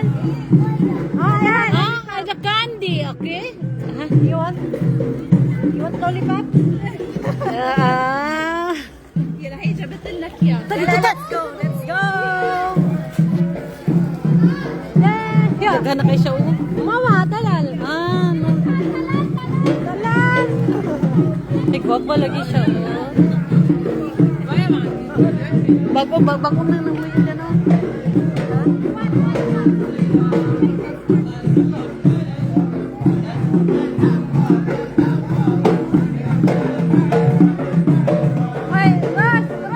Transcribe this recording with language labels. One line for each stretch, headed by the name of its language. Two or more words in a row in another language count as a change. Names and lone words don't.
Cebuano: Oh, yan.
English: Ah, the candy, okay? You want lollipop? Ah. Let's go, let's go. Yeah.
Cebuano: Daga na kayo siya. Mama, talal.
English: Ah, no.
Cebuano: Talal. Nagwapa lagi siya. Oh. Bago na nang luyo dyan, oh. Ay, Ros.